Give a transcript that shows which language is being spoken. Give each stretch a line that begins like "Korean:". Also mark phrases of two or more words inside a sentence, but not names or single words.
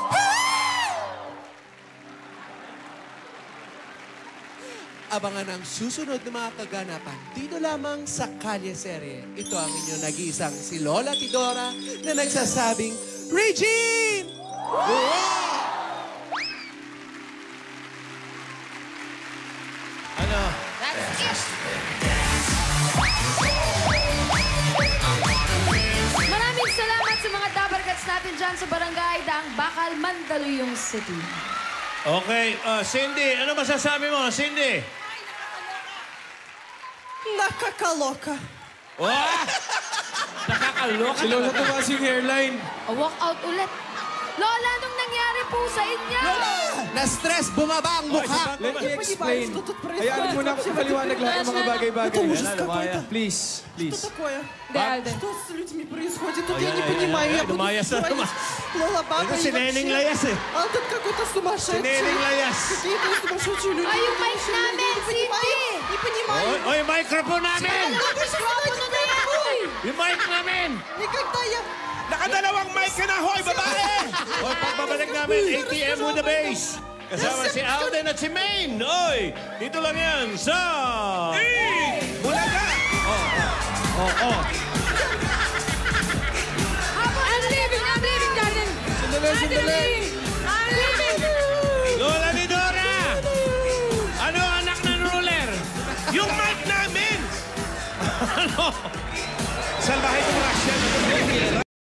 Filipino: Abangan ang susunod na mga kaganapan dito lamang sa Kalye Serye. Ito ang inyong nag-iisang si Lola Tidora na nagsasabing, Regine! Ano?
English: That's it!
Filipino: Maraming salamat sa mga dabarkats natin dyan sa barangay Daang Bakal, Mandaluyong City. Okay, Cindy, ano masasabi mo, Cindy? Nakakaloka. Wah! Nakakaloka. Si Lola tumaas yung hairline.
English: Walk out
Filipino: ulit. Lola, anong nangyari po sa inyo? Na-stress, bumaba ang mukha.
English: Let me explain.
Filipino: Hayaan mo na ako paliwanag lahat ng mga bagay-bagay.
English: Please, please.
Russian: Что такое? Да, Alden. Что с людьми происходит? Тут я не понимаю. Я буду
Filipino: Lumayas na naman.
Russian: Лола, баба
Filipino: Ito
Russian: и
Filipino: si Neneng
Russian: вообще.
Filipino: Layas eh.
Russian: Алтон какой-то
Filipino: Si
Russian: сумасшедший.
Filipino: Neneng Layas.
Russian: Какие-то сумасшедшие люди.
Filipino: Ay, yung mic namin, Cindy!
Russian: Не понимаю.
Filipino: Oy, microphone namin! Mikropono na yan! Yung mic namin!
Russian: Никогда я...
Filipino: Nakadalawang mic ka na, hoy, babae! Oy, pagbabalik namin, ATM
English: with the bass.
Filipino: Kasama si Alden at si Maine. Oy, dito lang yan sa... Bulaga!
English: I'm leaving, darling!
Filipino: Sandali.
English: I'm leaving!
Filipino: Lola ni Dora! Ano, anak ng ruler? Yung mic namin! Ano? Salbahe itong Russian.